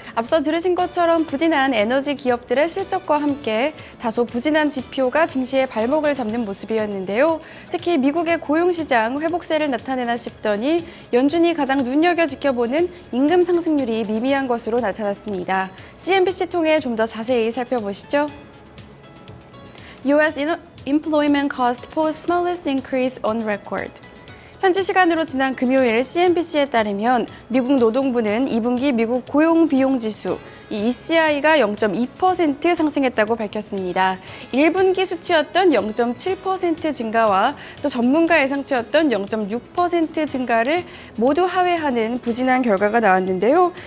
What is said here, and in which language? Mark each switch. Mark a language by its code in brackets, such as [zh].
[ko] 앞서 들으신 것처럼 부진한 에너지 기업들의 실적과 함께 다소 부진한 지표가 증시의 발목을 잡는 모습이었는데요. 특히 미국의 고용시장 회복세를 나타내나 싶더니 연준이 가장 눈여겨 지켜보는 임금 상승률이 미미한 것으로 나타났습니다. CNBC 통해 좀 더 자세히 살펴보시죠. [en] U.S. employment cost posts smallest increase on record. [ko] 현지 시간으로 지난 금요일 CNBC에 따르면 미국 노동부는 2분기 미국 고용비용지수 ECI가 0.2% 상승했다고 밝혔습니다. 1분기 수치였던 0.7% 증가와 또 전문가 예상치였던 0.6% 증가를 모두 하회하는 부진한 결과가 나왔는데요.